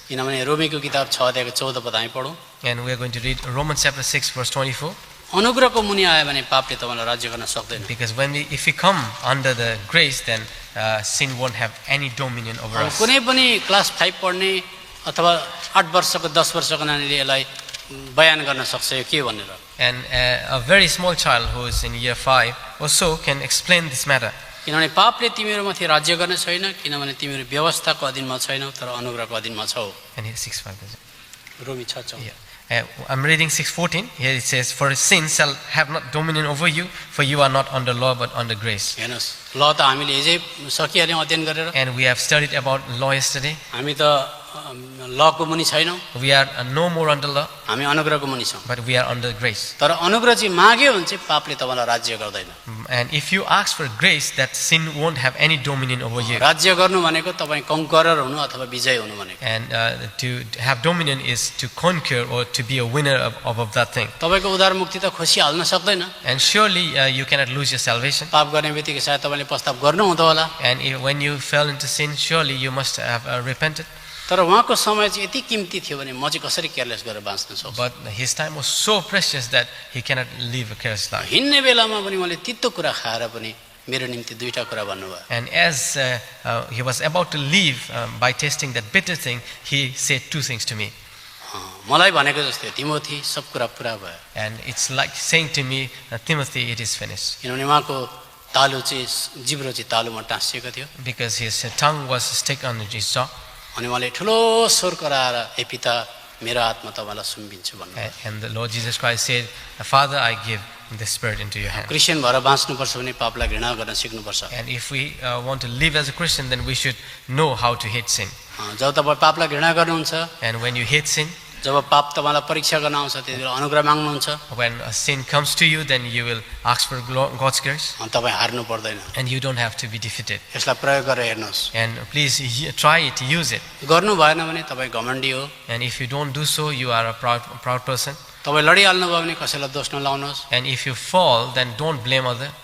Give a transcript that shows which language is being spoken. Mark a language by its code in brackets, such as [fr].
[ne] किनभने रोमीको किताब 6 अध्यायको 14 पद हामी पढौँ। [en] And we are going to read Romans chapter 6 verse 24. [ne] अनुग्रहको मुनि आयो भने पापले तपाईँलाई राज्य गर्न सक्दैन। [en] Because if we come under the grace, then sin won't have any dominion over us. [ne] कुनै पनि क्लास 5 पढ्ने अथवा 8 वर्षको 10 वर्षको नानीले यसलाई बयान गर्न सक्छ यो के भनेर। [en] And a very small child who is in year 5 or so can explain this matter. [ne] किनभने पापले तिमीहरूमाथि राज्य गर्ने छैन, किनभने तिमीहरू व्यवस्थाको अधीनमा छैनौ तर अनुग्रहको अधीनमा छौ। [en] And here 6:5 is it? [ne] रोमी 6:14। [en] Yeah. I'm reading 6:14. Here it says, "For sin shall have not dominion over you, for you are not under law but under grace." [ne] हेर्नुहोस्, ल त हामीले हिजै सकिहाल्यौँ अध्ययन गरेर। [en] And we have studied about law yesterday. [ne] हामी त लको मुनि छैनौँ, [en] We are no more under law, [ne] हामी अनुग्रहको मुनि छौँ। [en] but we are under grace. [ne] तर अनुग्रह चाहिँ माग्यो भने चाहिँ पापले तपाईँलाई राज्य गर्दैन। [en] And if you ask for grace, that sin won't have any dominion over you. [ne] राज्य गर्नु भनेको तपाईँ कङ्करर हुनु अथवा विजय हुनु भनेको। [en] And to have dominion is to conquer or to be a winner of that thing. [ne] तपाईँको उद्धार मुक्ति त खोसिहाल्न सक्दैन। [en] And surely you cannot lose your salvation. [ne] पाप गर्ने बित्तिकै सायद तपाईँले प्रस्ताव गर्नु हुँदो होला। [en] And when you fell into sin, surely you must have repented. [ne] तर उहाँको समय चाहिँ यति कीमती थियो भने म चाहिँ कसरी केयरलेस गरेर बाँच्न सक्छु? [en] But his time was so precious that he cannot live a careless life. [ne] हिँड्ने बेलामा पनि मैले तितो कुरा खाएर पनि मेरो निम्ति दुईटा कुरा भन्नुभयो। [en] And as he was about to leave by tasting that bitter thing, he said two things to me. [ne] मलाई भनेको जस्तै तिमोथी सब कुरा पुरा भयो। [en] And it's like saying to me, Timothy, it is finished. [ne] किनभने उहाँको तालु चाहिँ जिब्रो चाहिँ तालुमा टाँसिएको थियो। [en] Because his tongue was stuck on his jaw. [ne] अनि उहाँले ठुलो स्वर कराएर हे पिता मेरो आत्मा तपाईँलाई सुम्पिन्छु भन्नुभयो। [en] And the Lord Jesus Christ said, Father, I give the Spirit into your hand. [ne] Christian भएर बाँच्नुपर्छ भने पापलाई घृणा गर्न सिक्नुपर्छ। [en] And if we want to live as a Christian, then we should know how to hate sin. [ne] जब तपाईँ पापलाई घृणा गर्नुहुन्छ, [en] And when you hate sin, [ne] जब पाप तपाईँलाई परीक्षा गर्न आउँछ त्यतिबेला अनुग्रह माग्नुहुन्छ, [en] when a sin comes to you, then you will ask for God's grace. [ne] तपाईँ हार्नु पर्दैन। [en] And you don't have to be defeated. [ne] यसलाई प्रयोग गरेर हेर्नुहोस्। [en] And please try it, use it. [ne] गर्नु भएन भने तपाईँ घमण्डी हो। [en] And if you don't do so, you are a proud person. [ne] तपाईँ लडिहाल्नु भयो भने कसैलाई दोष नलाउनुहोस्। [en] And if you fall, then don't blame other.